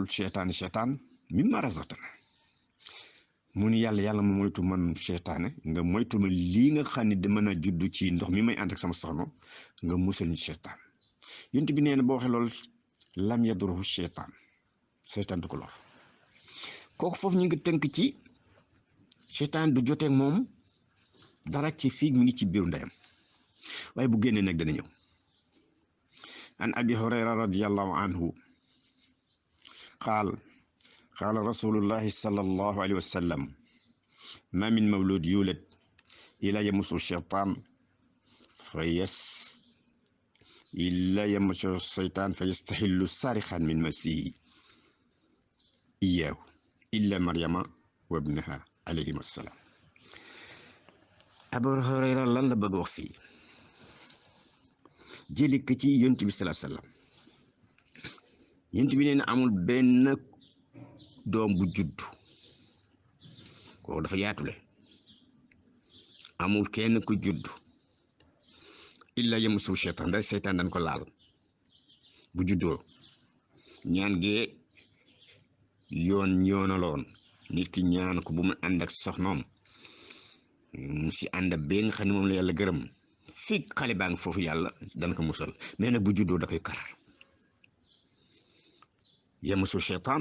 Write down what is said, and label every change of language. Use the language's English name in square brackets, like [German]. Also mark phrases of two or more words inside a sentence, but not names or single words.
[Wolof] seytaan [Arabic] مما رزقتنا [Wolof] mu ni yàlla ma moytu man seytaane nga moytu ma lii nga xam ne da mën a juddu ci ndox mi may ànd ak sama soxna nga musal ñu seytaan yonent bi nee na boo waxee loolu [Arabic] لم يضره [Wolof] seytaan du ko lor kooku foofu ñu ngi tënk ci seytaan du joteeg moom dara ci fii mi ngi ci biiru ndeyam waaye bu génnee nag dana ñëw [Arabic] عن أبي هريرة رضي الله عنه قال رسول الله صلى الله عليه وسلم ما من مولود يولد إلا يمس الشيطان فيستحل صارخا من مسه إياه إلا مريم وابنها عليهما السلام أبو هريرة [Wolof] lan la bëgg wax fii jëli ko ci Yonent bi [Arabic] صلى الله عليه وسلم [Wolof] yonent bi nee na amul benn doom bu juddu kooku dafa yaatule amul kenn ku juddu [Arabic] إلا يمس الشيطان [Wolof] da seytaan dañ ko laal bu juddoo ñaan gee yoonaloon nit ki ñaan ko bu mu ànd ak soxnaam mu si ànd ba nga xam ne moom la yàlla gërëm fii xale baa ngi foofu yàlla dana ko musal mais nag bu juddoo da koy kar [Arabic] يمس الشيطان